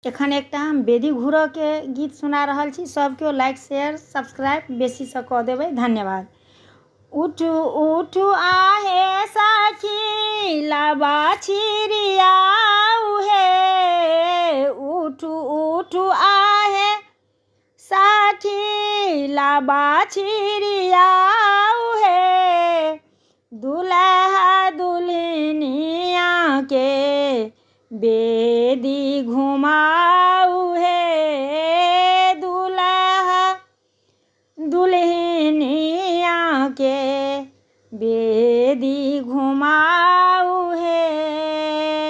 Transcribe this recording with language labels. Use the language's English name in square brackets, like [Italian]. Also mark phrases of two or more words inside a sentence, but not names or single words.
[Maithili] एखन एकटा हम बेदी घूरऽ के गीत सुना रहल छी। सब केओ [English] like share subscribe [Maithili] बेसी से कऽ देबै, धन्यवाद। उठू उठू आहे साखी लाबा छिरियाऊ हे, उठू उठू आहे साखी लाबा छिरियाऊ हे, दुल्हा दुल्हनिया के बेदी घुमाऊ हे, दुल्हा दुल्हनिया के बेदी घुमाऊ हे।